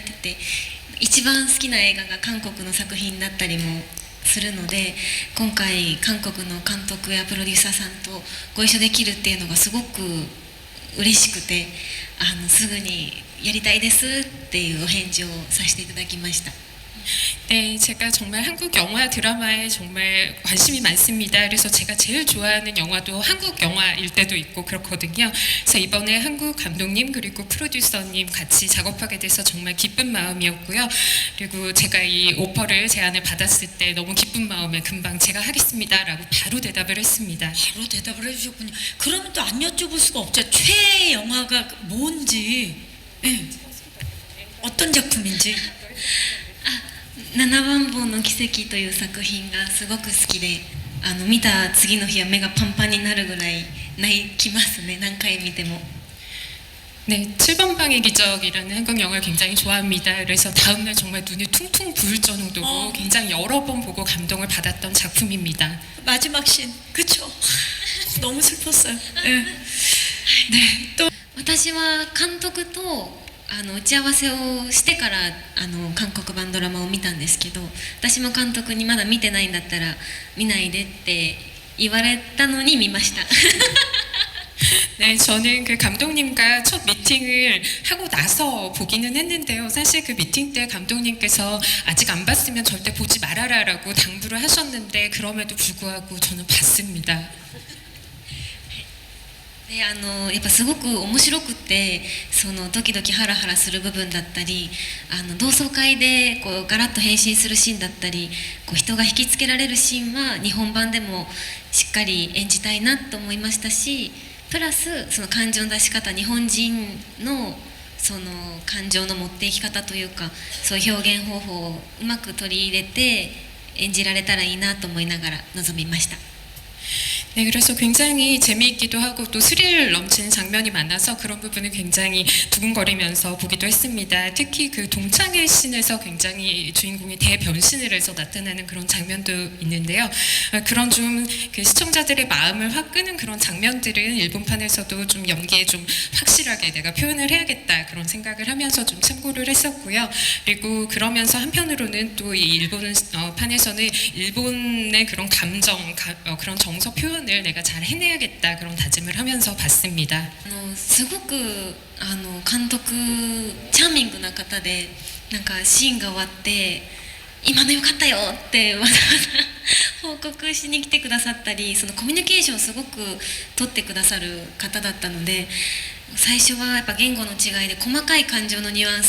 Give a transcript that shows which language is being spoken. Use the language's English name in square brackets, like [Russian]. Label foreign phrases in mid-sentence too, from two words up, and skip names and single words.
[Japanese] てて、一番好きな映画が韓国の作品だったりもするので、今回韓国の監督やプロデューサーさんとご一緒できるっていうのがすごく嬉しくて、すぐにやりたいですっていうお返事をさせていただきました。 [Korean] 네, 제가 정말 한국 영화 드라마에 정말 관심이 많습니다. 그래서 제가 제일 좋아하는 영화도 한국 영화일 때도 있고 그렇거든요. 그래서 이번에 한국 감독님 그리고 프로듀서님 같이 작업하게 돼서 정말 기쁜 마음이었고요. 그리고 제가 이 오퍼를 제안을 받았을 때 너무 기쁜 마음에 금방 제가 하겠습니다라고 바로 대답을 했습니다. 바로 대답을 해주셨군요. 그러면 또 안 여쭤볼 수가 없죠. 최애 영화가 뭔지, 네. 어떤 작품인지. [Japanese] 七番坊の奇跡という作品がすごく好きで、見た次の日は目がパンパンになるぐらい泣きますね。何回見ても。 [Korean] 네, 7번 방의 기적이라는 한국 영화를 굉장히 좋아합니다. 그래서 다음날 정말 눈이 퉁퉁 부을 정도로 굉장히 여러 번 보고 감동을 받았던 작품입니다. 마지막 씬, 그쵸? 너무 슬펐어요. 네. 네. [Japanese] 또 私は監督と打ち合わせをしてから韓国版ドラマを見たんですけど、私も監督にまだ見てないんだったら見ないでって言われたのに見ました。 [Korean] 네, 저는 그 감독님과 첫 미팅을 하고 나서 보기는 했는데요. 사실 그 미팅 때 감독님께서 아직 안 봤으면 절대 보지 말아라라고 당부를 하셨는데 그럼에도 불구하고 저는 봤습니다. [Japanese] でやっぱすごく面白くて、そのドキドキハラハラする部分だったり、同窓会でこうガラッと変身するシーンだったり、こう人が引きつけられるシーンは日本版でもしっかり演じたいなと思いましたし、 プラスその感情の出し方、日本人のその感情の持っていき方というか、そういう表現方法をうまく取り入れて演じられたらいいなと思いながら臨みました。 [Korean] 네, 그래서 굉장히 재미있기도 하고 또 스릴 넘치는 장면이 많아서 그런 부분을 굉장히 두근거리면서 보기도 했습니다. 특히 그 동창회 씬에서 굉장히 주인공이 대변신을 해서 나타나는 그런 장면도 있는데요. 그런 좀 그 시청자들의 마음을 확 끄는 그런 장면들은 일본판에서도 좀 연기에 좀 확실하게 내가 표현을 해야겠다 그런 생각을 하면서 좀 참고를 했었고요. 그리고 그러면서 한편으로는 또 이 일본 판에서는 일본의 그런 감정, 그런 정서 표현을 내가 잘 해내야겠다 그런 다짐을 하면서 봤습니다. [Japanese] すごく監督チャーミングな方で、なんかシーンが終わって今の良かったよってわざわざ報告しに来てくださったり、そのコミュニケーションをすごく取ってくださる方だったので、最初はやっぱ言語の違いで細かい感情のニュアン